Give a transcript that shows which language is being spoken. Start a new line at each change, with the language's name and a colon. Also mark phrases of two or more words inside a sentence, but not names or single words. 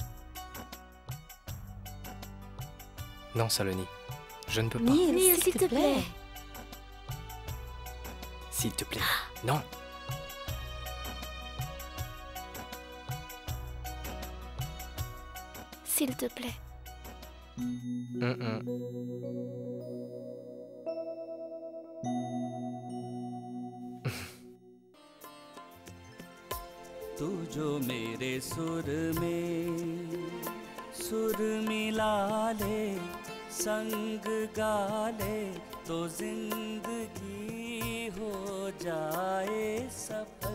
French: Non, Saloni, je ne peux pas. Neil, s'il te plaît. S'il te plaît, non. S'il te plaît.
Hindi: तू जो मेरे सुर मिला ले संग गा ले तो जिंदगी हो जाए सफल